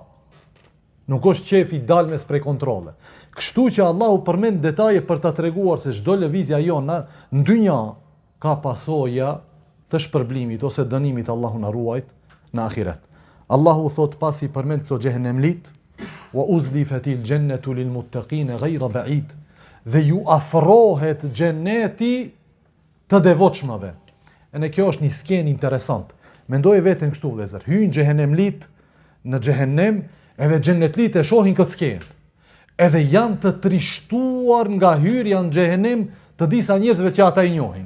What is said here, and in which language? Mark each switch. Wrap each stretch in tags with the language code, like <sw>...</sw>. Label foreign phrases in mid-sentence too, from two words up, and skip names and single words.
<sq>Nuk është qefi dalmes prej kontrole. Kështu që Allahu përmend detaje për ta treguar se çdo lëvizja jona në dynja ka pasoja të shpërblimit ose dënimit, Allahu na ruajt në ahiret. Allahu thot pasi përmend këto xhehenemlit,</sq> <ar>وأزلفت الجنة للمتقين غير بعيد.</ar> <sq>Dhe ju afrohet xheneti të devotshmëve. E në kjo është një skenë interesant. Mendoje veten kështu, vëllezër, hyjnë xhehenemlit në xhehenem, edhe xhenetlit e shohin këtë skenë. Edhe janë të trishtuar nga hyrja në xhehenem të disa njerëzve që ata i njohin.</sq>